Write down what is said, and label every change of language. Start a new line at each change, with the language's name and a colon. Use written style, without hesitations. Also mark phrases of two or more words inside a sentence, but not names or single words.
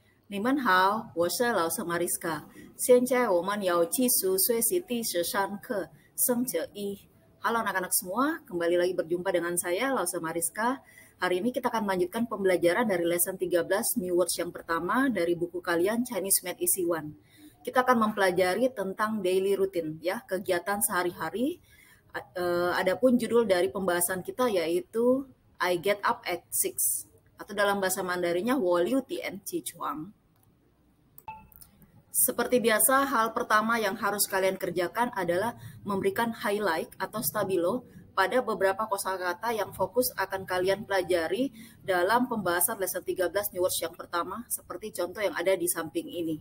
Chinese: 你们好，我是老师 Mariska。现在我们要继续学习第13课生者一。
Indonesian: Halo anak-anak semua, kembali lagi berjumpa dengan saya, Lause Mariska. Hari ini kita akan melanjutkan pembelajaran dari
English: lesson 13 New Words
Indonesian: yang pertama dari buku kalian Chinese Math Easy 1. Kita akan mempelajari tentang
English: daily routine,
Indonesian: ya, kegiatan sehari-hari. Adapun judul dari pembahasan kita yaitu
English: I get up at 6,
Indonesian: atau dalam bahasa Mandarinnya
Chinese: 我六天起床.
Indonesian: Seperti biasa, hal pertama yang harus kalian kerjakan adalah memberikan highlight atau stabilo pada beberapa kosakata yang fokus akan kalian pelajari dalam pembahasan
English: lesson 13 New Words
Indonesian: yang pertama, seperti contoh yang ada di samping ini.